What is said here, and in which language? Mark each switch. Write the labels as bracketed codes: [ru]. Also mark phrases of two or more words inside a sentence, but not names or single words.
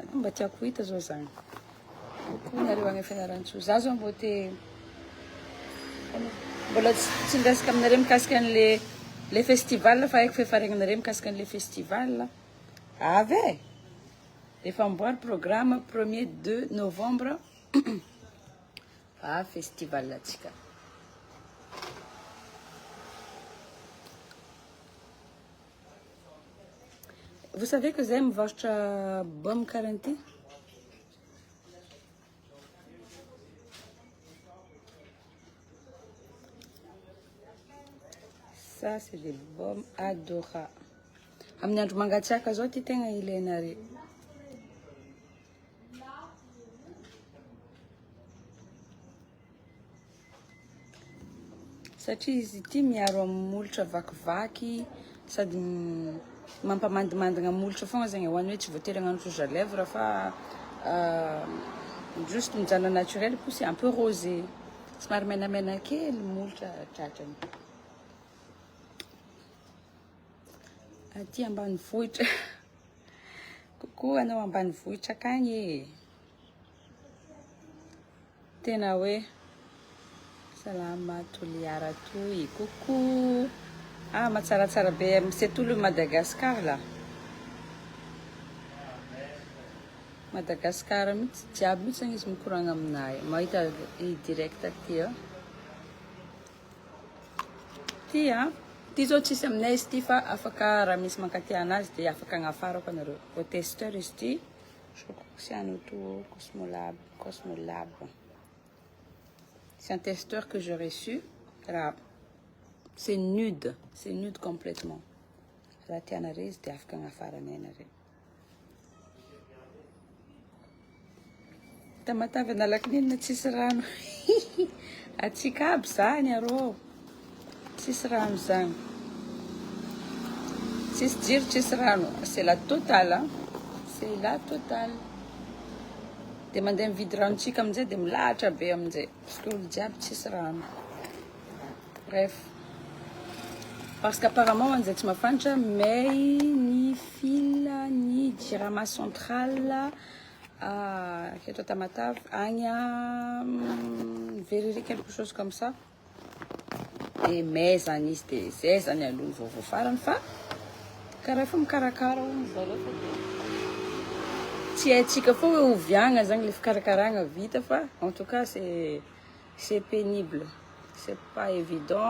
[mg] Mba tiako hita zao zany. Coucou nareo agny Fianarantsoa. Za zao mbo te mbola tsy ndresaka aminareo mikasika le festival fa haiko fefaregnanareo mikasika an'le festival. Avy efa amboary programme 1er 2 novembre. Festival latsika. [fr] Vous savez que j'aime votre baume quarantaine? Ça c'est des baumes adorables. [mg] Amin'ny andro mangatsiaka zao ty tegna ilainare. Satria izy ity miaro amin'ny molotra vakivaky sady mampamandimandina molotra fogna zegny ho an'ny hoe tsy voatery hagnano [fr] rouge à lèvres [mg] fa juste mijanona [fr] naturel poussé un peu rosé. [mg] Somary menamena kely molotra tratrany. aty ambanivohitra. Kokoa anao ambanivohitra akagny e. Tena hoe salama toliara toy. Coucou. Ah, matsaratsara be. [fr] C'est tout le Madagascar là. [mg] Madagascar mihitsy jiaby mihitsy zany izy mikoragna aminay. Mahita i direct aty a. Ty a. Ty zao tsisy aminay izy ty fa afaka raha misy mankaty anazy dia afaka agnafarako anareo. [fr] Au testeur [mg] izy ty. [fr] Je crois que c'est un auto Cosmolab. C'est un testeur que j'ai reçu. Là, c'est nude complètement. Là, tu as un risque de faire un affaire. [mg] Tamatavy nalaky nini na tsisy rano. Atsika aby zany arô. Tsisy rano zany. Tsisy jiro, tsisy rano. [fr] C'est la totale, hein? C'est la totale. [mg] De mandeha mividy ranontsika amin'izay de milahatra be amin'izay. [fr] Parce que [mg] olo jiaby tsisy rano. Bref. [fr] Parce qu'apparemment [mg] an'izay tsy mafantatra may ny fil ny jirama centrale keto Tamatavy agny [fr] à Veriri, quelque chose comme ça. [mg] Et may zany izy de zay zany aloha vaovao farany fa karaha fa mikarakara hono zareo fa tsy haintsika fô hoe oviagna zany le fikarakaragna vita fa [fr] en tout cas c'est pénible, c'est pas évident.